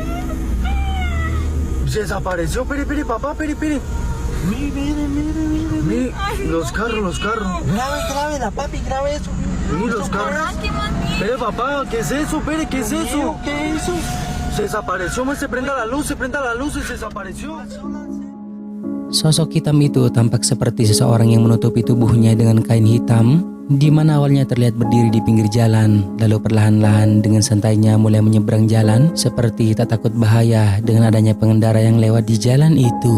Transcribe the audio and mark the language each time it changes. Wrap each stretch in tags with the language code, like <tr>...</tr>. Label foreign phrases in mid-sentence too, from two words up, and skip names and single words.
<es>Se desapareció, espere, papá, espere. Mire, los carros. Grave, la papi, grave eso. Mire, los ¿Eso carros. qué más bien. Espere, papá, ¿qué es eso? Espere, ¿qué es qué es? eso? ¿Qué es eso? Se desapareció, se prenda la luz y se desapareció.</es> <id>Sosok hitam itu tampak seperti seseorang yang menutupi tubuhnya dengan kain hitam, di mana awalnya terlihat berdiri di pinggir jalan, lalu perlahan-lahan dengan santainya mulai menyeberang jalan seperti tak takut bahaya dengan adanya pengendara yang lewat di jalan itu.</id>